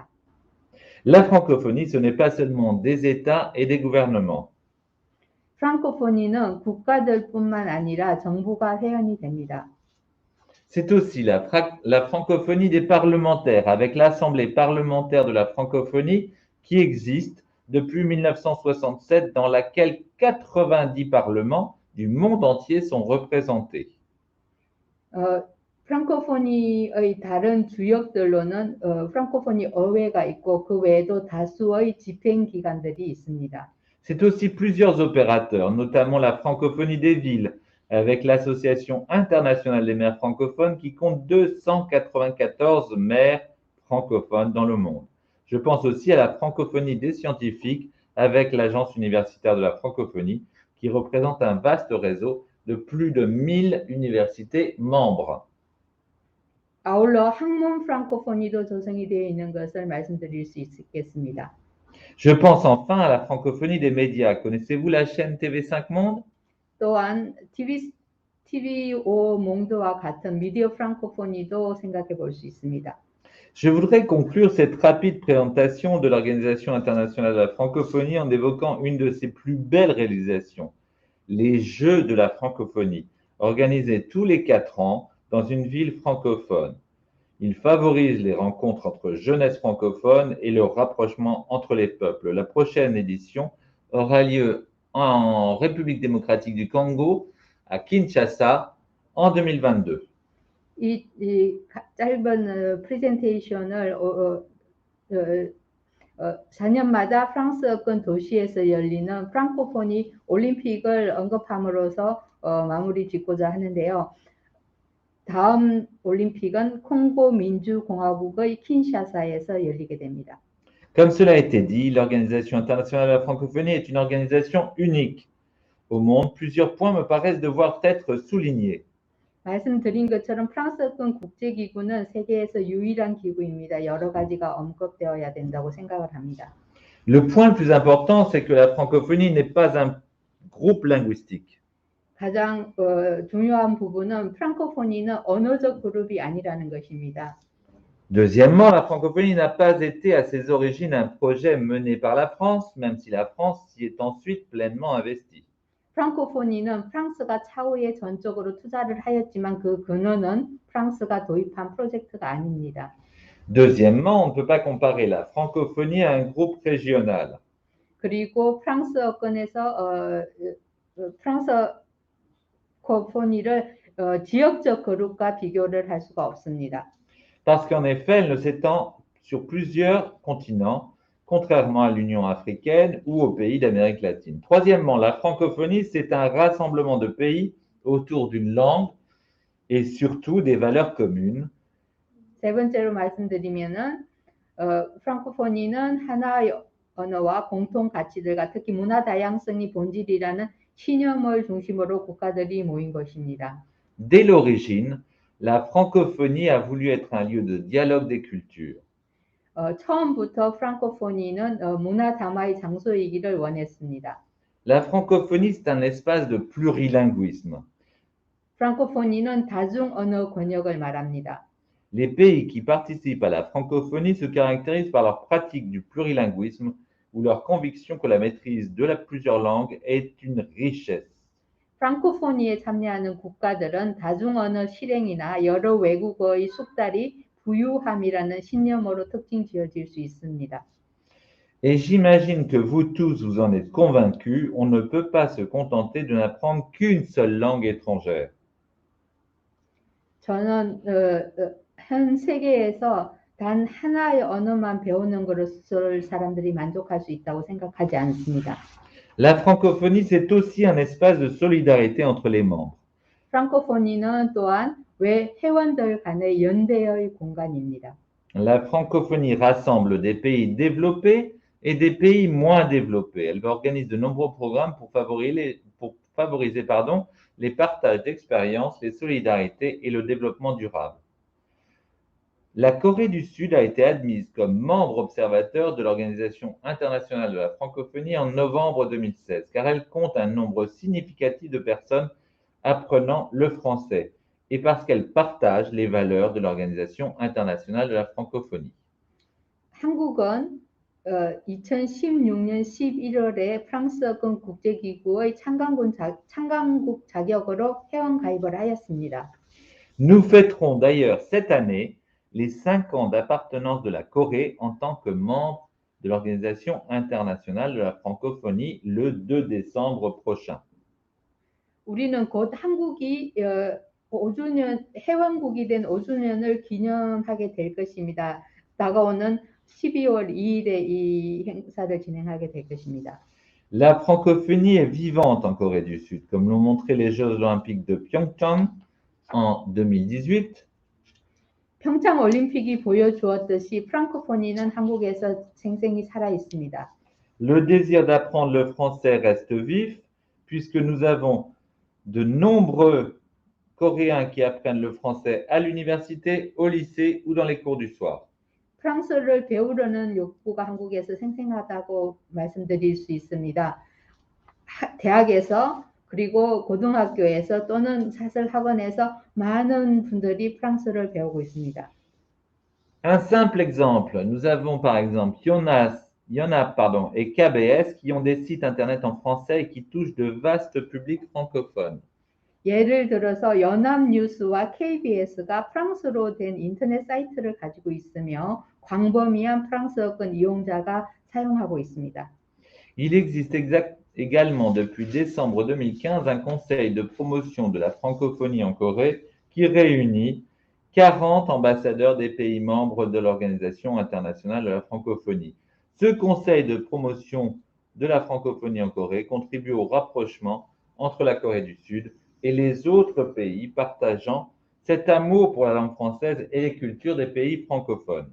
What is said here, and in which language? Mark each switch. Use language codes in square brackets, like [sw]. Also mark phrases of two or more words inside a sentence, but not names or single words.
[fr] La francophonie, ce n'est pas seulement des États et des gouvernements. [ko] 프랑코포니는 국가들뿐만 아니라 정부가 회원이 됩니다. [fr] C'est aussi la francophonie des parlementaires, avec l'Assemblée parlementaire de la francophonie qui existe depuis 1967, dans laquelle 90 parlements du monde entier sont représentés. [ko] 프랑코포니의 다른 주역들로는 프랑코포니 의회가 있고 그 외에도 다수의 집행기관들이 있습니다. [fr] C'est aussi plusieurs opérateurs, notamment la francophonie des villes, avec l'Association internationale des maires francophones qui compte 294 maires francophones dans le monde. Je pense aussi à la francophonie des scientifiques avec l'Agence universitaire de la francophonie qui représente un vaste réseau de plus de 1000 universités membres. [ko] 아울러 학문 프랑코포니도 조성이 되어 있는 것을 말씀드릴 수 있겠습니다. [fr] Je pense enfin à la francophonie des médias. Connaissez-vous la chaîne TV5 Monde? [ko] 또한 TV5 몽드와 같은 미디어 프랑코포니도 생각해 볼 수 있습니다. [fr] Je voudrais conclure cette rapide présentation de l'Organisation internationale de la francophonie en évoquant une de ses plus belles réalisations, les Jeux de la francophonie, organisés tous les 4 ans dans une ville francophone. Il favorise les rencontres entre jeunesse francophone et le rapprochement entre les peuples. La prochaine édition aura lieu en République démocratique du Congo, à Kinshasa, en 2022. [ko] 이 짧은 프레젠테이션을 4년마다 프랑스어권 도시에서 열리는 프랑코포니 올림픽을 언급함으로써 마무리 짓고자 하는데요. 다음 올림픽은 콩고 민주공화국의 킨샤사에서 열리게 됩니다. [fr] Comme cela a été dit, l'Organisation internationale de la francophonie est une organisation unique au monde. Plusieurs points me paraissent devoir être soulignés. [ko] 말씀드린 것처럼 프랑스어권 국제기구는 세계에서 유일한 기구입니다. 여러 가지가 언급되어야 된다고 생각을 합니다. [fr] Le point le plus important, c'est que la francophonie n'est pas un groupe linguistique. [ko] 가장 중요한 부분은 프랑코포니는 언어적 그룹이 아니라는 것입니다. [fr] Deuxièmement, la francophonie n'a pas été à ses origines un projet mené par la France, même si la France s'y est ensuite pleinement investie. [ko] 프랑코포니는 프랑스가 차후에 전적으로 투자를 하였지만 그 근원은 프랑스가 도입한 프로젝트가 아닙니다. [fr] Deuxièmement, on ne peut pas comparer la francophonie à un groupe régional. [ko] 그리고 프랑스어권에서 프랑스어코포니를 지역적 그룹과 비교를 할 수가 없습니다. [fr] Parce qu'en effet, elle ne s'étend sur plusieurs continents, contrairement à l'Union africaine ou aux pays d'Amérique latine. Troisièmement, la francophonie, c'est un rassemblement de pays autour d'une langue et surtout des valeurs communes. [ko] 세 번째로 말씀드리면은 프랑코포니는 하나의 언어와 공통 가치들과 특히 문화 다양성이 본질이라는 신념을 중심으로 국가들이 모인 것입니다. [fr] Dès l'origine, la francophonie a voulu être un lieu de dialogue des cultures. [ko] 처음부터 프랑코포니는 문화 담화의 장소이기를 원했습니다. [fr] La francophonie, c'est un espace de plurilinguisme. [ko] 프랑코포니는 다중 언어 권역을 말합니다. [fr] Les pays qui participent à la francophonie se caractérisent par leur pratique du plurilinguisme ou leur conviction que la maîtrise de plusieurs langues est une richesse. [ko] 프랑코포니에 참여하는 국가들은 다중 언어 실행이나 여러 외국어의 숙달이 부유함이라는 신념으로 특징 지어질 수 있습니다. [fr] Et j'imagine que vous tous vous en êtes convaincus, on ne peut pas se contenter de n'apprendre qu'une seule langue étrangère. [ko] 저는 현 세계에서 단 하나의 언어만 배우는 것을 사람들이 만족할 수 있다고 생각하지 않습니다. [fr] La francophonie, c'est aussi un espace de solidarité entre les membres. [ko] 프랑코포니는 또한 회원들 간의 연대의 공간입니다. [fr] La francophonie rassemble des pays développés et des pays moins développés. Elle organise de nombreux programmes pour favoriser les partages d'expériences, les solidarités et le développement durable. La Corée du Sud a été admise comme membre observateur de l'Organisation internationale de la francophonie en novembre 2016, car elle compte un nombre significatif de personnes apprenant le français et parce qu'elle partage les valeurs de l'Organisation internationale de la francophonie. [ko] 한국은 2016년 11월에 프랑스어권 국제기구의 참관국 자격으로 회원 가입을 하였습니다. [fr] Nous fêterons d'ailleurs cette année les 5 ans d'appartenance de la Corée en tant que membre de l'Organisation internationale de la francophonie le 2 décembre prochain. [ko] 우리는 곧 한국이 5주년 회원국이 된 5주년을 기념하게 될 것입니다. 다가오는 12월 2일에 이 행사를 진행하게 될 것입니다. [fr] La francophonie est vivante en Corée du Sud, comme l'ont montré les Jeux olympiques de Pyeongchang en 2018. [ko] 평창 올림픽이 보여주었듯이 프랑코포니는 한국에서 생생히 살아 있습니다. [fr] Le désir d'apprendre le français reste vif, puisque nous avons de nombreux Coréens qui apprennent le français à l'université, au lycée ou dans les cours du soir. [ko] 프랑스어를 배우려는 욕구가 한국에서 생생하다고 말씀드릴 수 있습니다. 대학에서 그리고 고등학교에서 또는 사설 학원에서 많은 분들이 프랑스어를 배우고 있습니다. [fr] Un simple exemple, nous avons par exemple Yonhap et KBS qui ont des sites internet en français et qui touchent de vastes publics francophones. [ko] 예를 들어서 연합뉴스와 KBS가 프랑스로 된 인터넷 사이트를 가지고 있으며 광범위한 프랑스어권 이용자가 사용하고 있습니다. [fr] Il existe également depuis décembre 2015 un conseil de promotion de la francophonie en Corée qui réunit 40 ambassadeurs des pays membres de l'Organisation internationale de la francophonie. Ce conseil de promotion de la francophonie en Corée contribue au rapprochement entre la Corée du Sud et les autres pays partageant cet amour pour la langue française et les cultures des pays francophones.